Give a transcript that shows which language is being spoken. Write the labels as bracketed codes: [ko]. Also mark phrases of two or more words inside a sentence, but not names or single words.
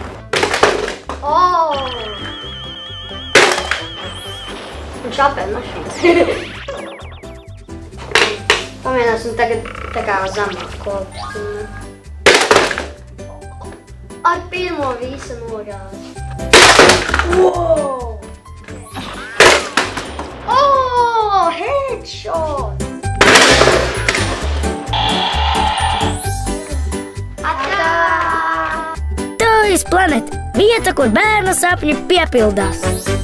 [lv] Viņš apēd mašīnas. Pamēģināsim tagad tā kā zemāk kopus. Ar pirmo visa nogāzi. Wow! Headshot! Toys Planet – vieta, kur bērnu sapņi piepildās.